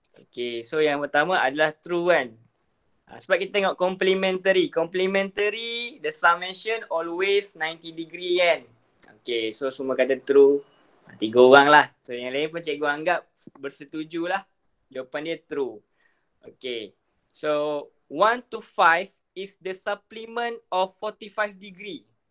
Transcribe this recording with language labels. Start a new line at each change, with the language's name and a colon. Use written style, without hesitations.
Malay: Okay, so yang pertama adalah true kan. Sebab kita tengok complementary.
English: Complementary, the summation always 90 degree kan.
Malay: Okay, so semua kata true. 3 orang lah. So yang lain pun cikgu anggap bersetuju lah. Jawapan dia true.
English: Okay, so 1 to 5 is the supplement of 45 degree.